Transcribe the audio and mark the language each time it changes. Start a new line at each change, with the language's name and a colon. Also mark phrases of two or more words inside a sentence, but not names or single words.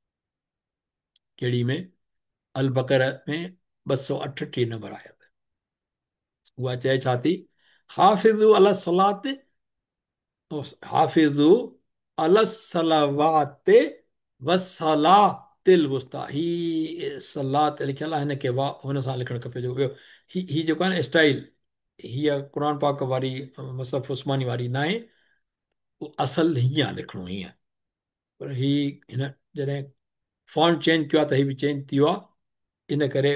Sindhi: कहिड़ी में? अल बकर में 238 नंबर आयत। उहा चए छा थी?
Arabic: حافظوا على الصلاة، حافظوا على الصلوات والصلاة الوسطى.
Sindhi: ही सलात लिखियल आहे, हिनखे वाह हुन सां लिखणु खपे। जो ॿियो ही जेको आहे न स्टाइल, हीअ क़ुर पाक वारी मसहफ़ उस्मानी वारी न आहे, असल हीअं आहे, लिखणो हीअं। पर हिन जॾहिं
English: font change
Sindhi: कयो आहे त हीअ बि चेंज थी वियो आहे, इन करे।